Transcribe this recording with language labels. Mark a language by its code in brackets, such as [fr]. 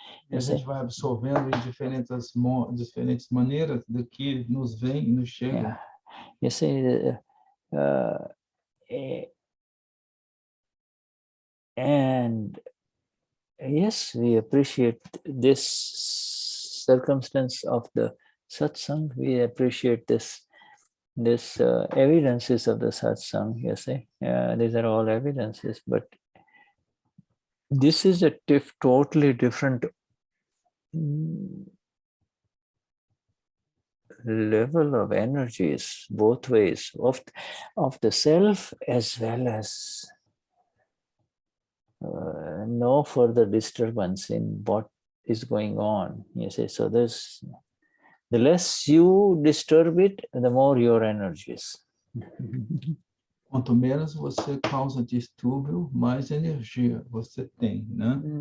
[pt] E a gente vai absorvendo em diferentes maneiras do que nos vem e nos chega. [en] Yeah. You see, and yes, we appreciate this circumstance of the satsang. We appreciate this evidences of the satsang, you see. These are all evidences, but this is a totally different level of energies, both ways, of the self as well as no further disturbance in what is going on, you see. So there's, the less you disturb it, the more your energies. [pt] Quanto menos você causa distúrbio, mais energia você tem, né?